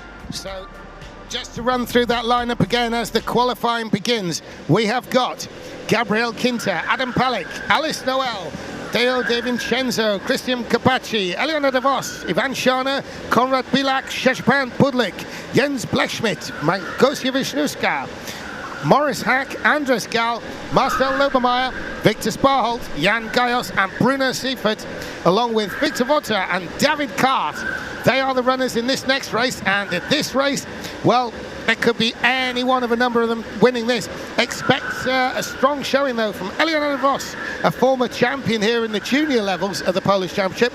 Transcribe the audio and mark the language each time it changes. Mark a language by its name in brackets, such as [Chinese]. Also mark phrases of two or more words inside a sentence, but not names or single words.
[English] So, just to run through that lineup again as the qualifying begins, we have got Gabriel Quinta, Adam Pikc, Alice Noel, Dale De Vincenzo, Christian Capacci, Eliana de Vos, Ivan Schana, Konrad Bilak, Szczepan Pudlik, Jens Blechschmidt, Gosia Wisniewska, Morris Hack, Andres Gal, Marcel Lobermeyer, Victor Sparholt, Jan Gajos and Bruno Seifert, along with Victor Vota and David Cart. They are the runners in this next race, and at this race, well, it could be any one of a number of them winning this. Expect a strong showing, though, from Eliana de Vos, a former champion here in the junior levels of the Polish Championship.